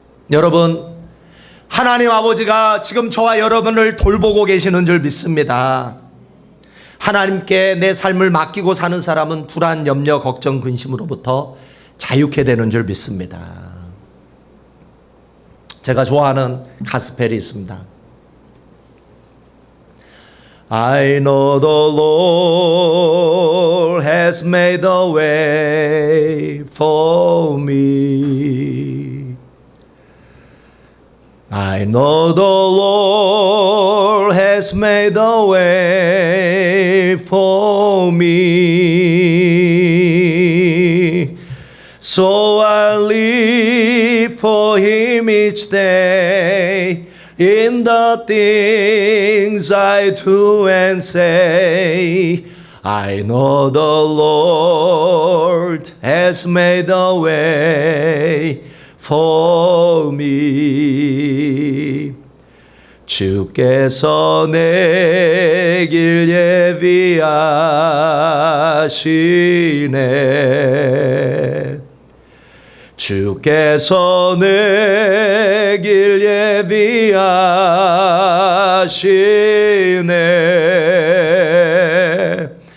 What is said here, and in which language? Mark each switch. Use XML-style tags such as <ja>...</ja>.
<ko>여러분, 하나님 아버지가 지금 저와 여러분을 돌보고 계시는 줄 믿습니다. 하나님께 내 삶을 맡기고 사는 사람은 불안, 염려, 걱정, 근심으로부터 자유케 되는 줄 믿습니다. 제가 좋아하는 가스펠이 있습니다.</ko> <en>I know the Lord has made a way for me. I know the Lord has made a way for me. So I live for Him each day in the things I do and say. I know the Lord has made a way for me.</en> <ko>주께서 내 길 예비하시네. 주께서 내 길 예비하시네.</ko>